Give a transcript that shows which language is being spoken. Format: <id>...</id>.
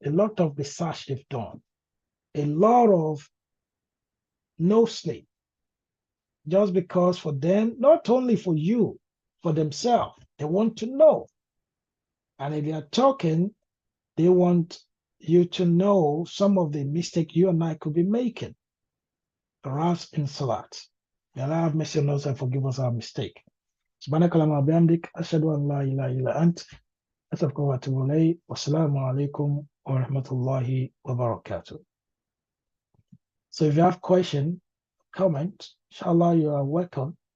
<en>A lot of research they've done, a lot of no sleep, just because for them, not only for you, for themselves, they want to know. And if they are talking, they want you to know some of the mistake you and I could be making, perhaps in Salat. May Allah have mercy on us and forgive us our mistake.</en> <ar>سبحانك اللهم وبحمدك أشهد أن لا إله إلا أنت أستغفرك وأتوب إليك والسلام عليكم ورحمة الله وبركاته.</ar> <en>So if you have question, comment, inshallah you are welcome.</en>